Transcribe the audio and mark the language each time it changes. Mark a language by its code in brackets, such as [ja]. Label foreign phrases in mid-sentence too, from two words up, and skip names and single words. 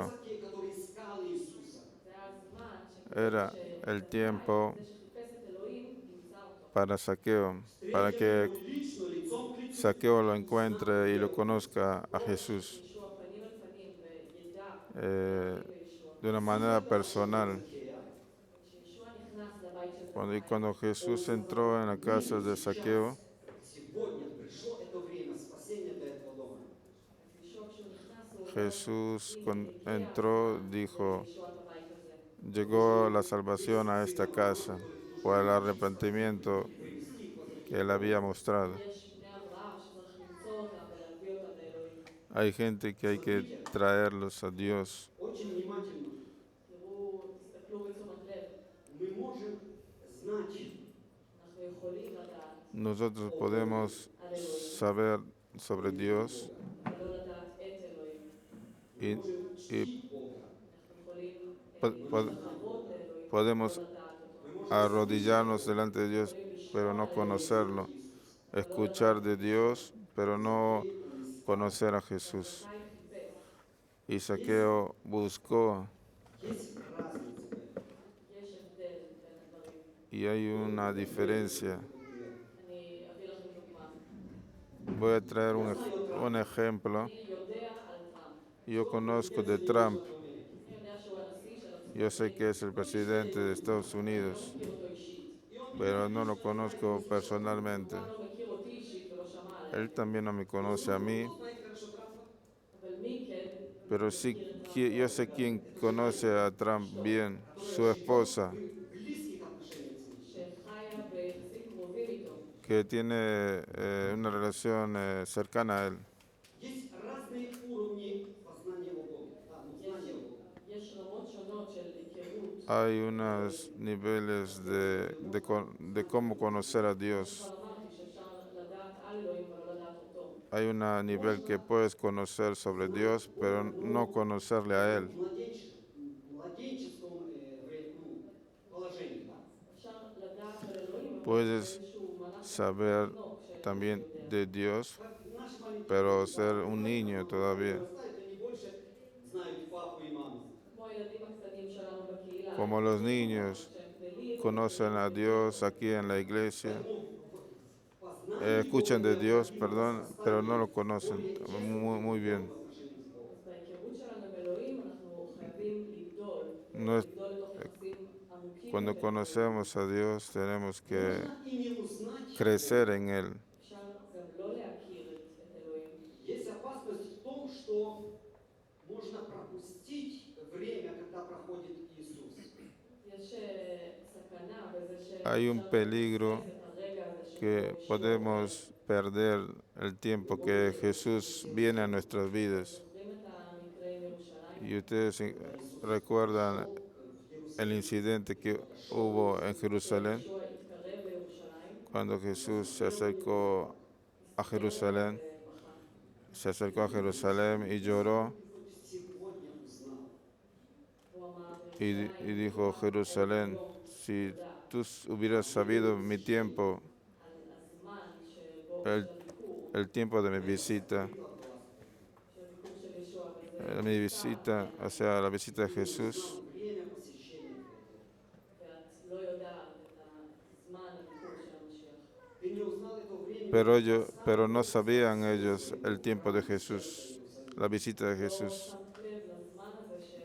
[ru] этот Закхей, который искал Иисуса, [he] זה הזמן [es] Era el tiempo [he] זה שחיפש את אלוהים, נמצא אותו. [es] para Saqueo, para [ru] встретил [es] que [ru] его лично, лицом к лицу. [es] Saqueo lo encuentre y lo conozca a Jesús [he] ישוע פנים אל פנים וידע eh, בישוע. [es] de una manera personal. [ru] Закхея. [he] כשישוע נכנס לבית של [es] Y [he] זכאי, [es] cuando Jesús entró en la casa de Saqueo, [ru] Сегодня пришло это время спасения для этого дома. [he] אז ישוע כשהוא נכנס, הוא אומר, [es] Jesús [he] "הנה, [es] cuando [he] הגיע [es] entró [he] הזמן [es] dijo, [he] לישועת הבית הזה". [es] llegó la salvación a esta casa por el arrepentimiento que él había mostrado. [he] יש בני אברהם שצריך למצוא אותם ולהביא אותם לאלוהים. [es] Hay gente que hay que traerlos a Dios. [ru] Очень внимательно. [he] תראו, תסתכלו בתשומת לב. [ru] Мы можем знать [he] אנחנו יכולים לדעת [es] Nosotros podemos saber sobre Dios [he] ולא לדעת את אלוהים. [es] y, [ru] можем [es] y [ru] чтить Бога. [he] אנחנו יכולים po- לכבוד לאלוהים, [es] podemos [he] לא לדעת אותו. [es] arrodillarnos delante de Dios, pero no conocerlo. Escuchar de Dios, pero no conocer a Jesús. [he] זכאי חיפש. [es] Y Saqueo buscó [ru] Есть разница в этом. [he] יש הבדל בין הדברים. [es] y hay una diferencia. [he] אני אביא לכם דוגמה. [es] Voy a traer un ejemplo. [he] אני יודע על טראמפ. [es] Yo conozco de Trump. [he] אני יודע שהוא הנשיא של ארצות [es] Yo sé que es el presidente de Estados Unidos, [he] מכיר אותו אישית. [es] pero no lo conozco personalmente. [he] הוא לא מכיר אותי אישית ולא שמע עליי. [es] Él también no me conoce a mí, [ru] Знаете хорошо Трампа? [he] אבל מי כן? [es] pero sí, yo sé quién conoce a Trump bien, su esposa, [ru] Близких отношениях с ним. [he] שחיה ביחסים קרובים איתו. [es] que tiene una relación cercana a él. [ru] Есть разные уровни познания о Боге. Да, ну, знания о Боге. [he] יש רמות שונות של היכרות. [es] Hay unos niveles de cómo conocer a Dios. [he] כבר אמרתי שאפשר לדעת על אלוהים ולא לדעת אותו. [es] Hay un nivel que puedes conocer sobre Dios, pero no conocerle a Él. [ru] Младенческом положении. Да? [he] אפשר לדעת על אלוהים, אבל [es] Puedes [he] באיזשהו מהלך [es] saber [he] תינוק [es] también de Dios, [ru] Наши маленькие [es] pero ser un niño todavía. [ru] вырастают, они больше знают папу и маму. [he] כמו הילדים הקטנים שלנו בקהילה. [es] Como los niños [he] כשהם גדלים, [es] conocen a Dios aquí en la iglesia, [ru] Познание [es] escuchan de Dios, perdón, pero no lo conocen muy bien. [he] אז בהיכרות שלנו עם אלוהים אנחנו חייבים לגדול. [es] No es- [he] לגדול לתוך יחסים עמוקים [es] Cuando [he] יותר. [es] conocemos a Dios tenemos que [ru] и не [es] crecer en Él. [he] אפשר גם לא להכיר את אלוהים. [ru] Есть опасность в том, что можно пропустить время, когда проходит Иисус. [he] יש סכנה בזה [es] Hay un [he] שאפשר [es] peligro [he] לפספס את הרגע הזה [es] que [he] שבו ישוע [es] podemos perder el tiempo que Jesús viene a nuestras vidas. [he] זוכרים את המקרה עם ירושלים? [es] Y ustedes recuerdan el incidente que hubo en Jerusalén, [he] ישוע התקרב לירושלים, [es] cuando Jesús se acercó a [he] הסתכל [es] Jerusalén, [he] ובכה. [es] se acercó a Jerusalén y lloró [ru] Сегодня узнал. [he] הוא אמר, [es] y dijo, Jerusalén, si tú hubieras sabido mi tiempo, [he] על הזמן שבו [es] el, [he] של הביקור, [es] el tiempo de mi visita, [he] של הביקור של ישוע, וזה [es] mi visita, o sea, la visita de Jesús, [ru] Время посещения. [he] ואת לא יודעת את הזמן הביקור של המשיח. [ru] Ты не узнал это время. [es] pero no sabían ellos el tiempo de Jesús, la visita de Jesús. [he] שמת לב לזמן הזה